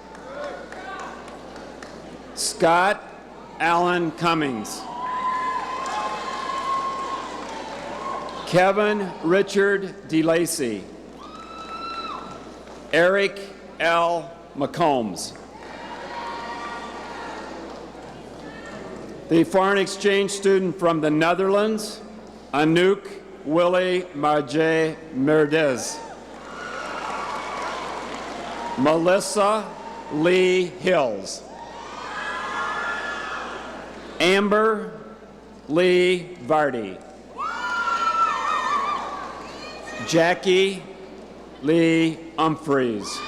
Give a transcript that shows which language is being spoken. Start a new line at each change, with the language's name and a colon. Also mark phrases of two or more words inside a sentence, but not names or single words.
English: Scott Allen Cummings. Kevin Richard DeLacy. Eric L. McCombs. The foreign exchange student from the Netherlands, Anouk Willie Marje Merdez. Melissa Lee Hills. Amber Lee Vardy. Jackie Lee Humphreys.